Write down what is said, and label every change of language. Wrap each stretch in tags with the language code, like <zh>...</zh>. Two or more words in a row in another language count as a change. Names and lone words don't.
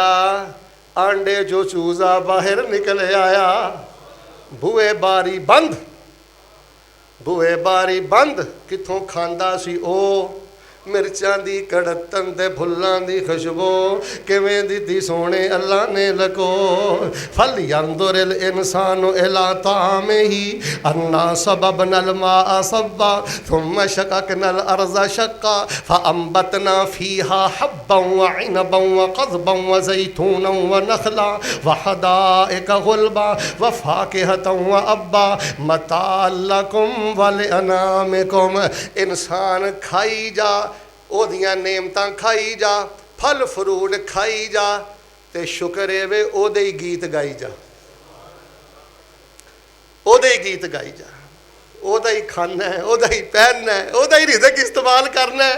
<pa>آنڈے جو چوزا باہر نکل آیا. بوہے باری بند، بوہے باری بند کتھوں کھاندا سی او. مرچاں دی کڑتن تے پھلاں دی خوشبو کویں دتی سوہنے اللہ نے لکو.</pa> <ar>فلينظر الإنسان إلى طعامه أنا صببنا الماء صبا ثم شققنا الأرض شقا فأنبتنا فيها حبا وعنبا وقضبا وزيتونا ونخلا وحدائق غلبا وفاكهة وأبا متاعا لكم ولأنعامكم.</ar> <pa>انسان کھائی جا، اوہدیاں نعمتاں کھائی جا، پھل فروٹ کھائی جا تے شکر ہے وے اوہدے ہی گیت گائی جا، اوہدے ہی گیت گائی جا. اوہدا ہی کھانا ہے، اوہدا ہی پہننا ہے، اوہدا ہی رزق استعمال کرنا ہے.</pa>